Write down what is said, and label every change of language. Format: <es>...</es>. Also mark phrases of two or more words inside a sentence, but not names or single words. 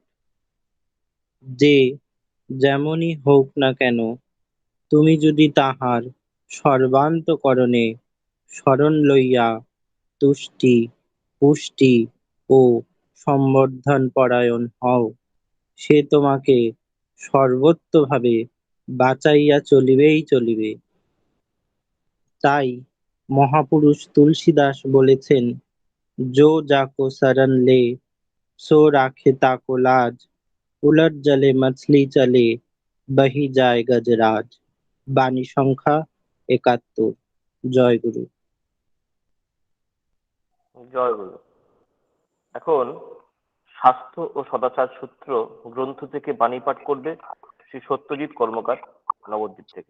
<bn>যে যেমনই হোক না কেন, তুমি যদি তাহার সর্বান্তঃকরণে শরণ লইয়া তুষ্টি পুষ্টি ও সম্বর্ধন পরায়ণ হও, সে তোমাকে সর্বতোভাবে বাঁচাইয়া চলিবেই চলিবে। তাই মহাপুরুষ তুলসীদাস বলেছেন,</bn> <hi>जो जाको शरण ले सो राखे ताको लाज, उलट जले मछली चले बही जाय गजराज।</hi> <bn>বাণী সংখ্যা ৭১। জয় গুরু। জয় গুরু। এখন স্বাস্থ্য ও সদাচার সূত্র গ্রন্থ থেকে বাণী পাঠ করবে শ্রী সত্যজিৎ কর্মকার, নবদ্বীপ থেকে।</bn>